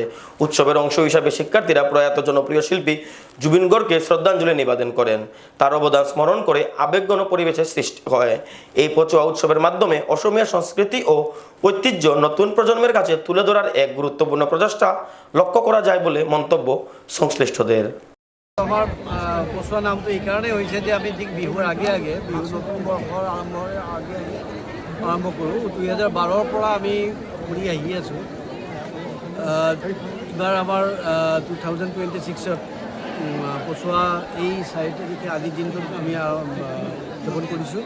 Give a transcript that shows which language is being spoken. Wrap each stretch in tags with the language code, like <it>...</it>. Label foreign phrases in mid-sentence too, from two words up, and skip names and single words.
<bn>উৎসবের অংশ হিসাবে শিক্ষার্থীরা প্রয়াত জনপ্রিয় শিল্পী জুবিন গর্গকে শ্রদ্ধাঞ্জলি নিবেদন করেন। তার অবদান স্মরণ করে আবেগঘন পরিবেশের সৃষ্টি হয়। এই পচোয়া উৎসবের মাধ্যমে অসমীয়া সংস্কৃতি ও ঐতিহ্য নতুন প্রজন্মের কাছে তুলে ধরার এক গুরুত্বপূর্ণ প্রচেষ্টা লক্ষ্য করা যায় বলে মন্তব্য সংশ্লিষ্টদের।</bn> <as>আমার পচোৱা নামটো এইকাৰণেই হৈছে যে আমি ঠিক বিহুৰ আগে বিহু নতুন বৰ্ষৰ আৰম্ভৰ আগে আৰম্ভ কৰোঁ। 2012ৰ পৰা আমি কৰি আহি আছোঁ। এইবাৰ আমাৰ 2026ত পচোৱা এই 4 তাৰিখে আজিৰ দিনটোত আমি উদযাপন কৰিছোঁ।</as>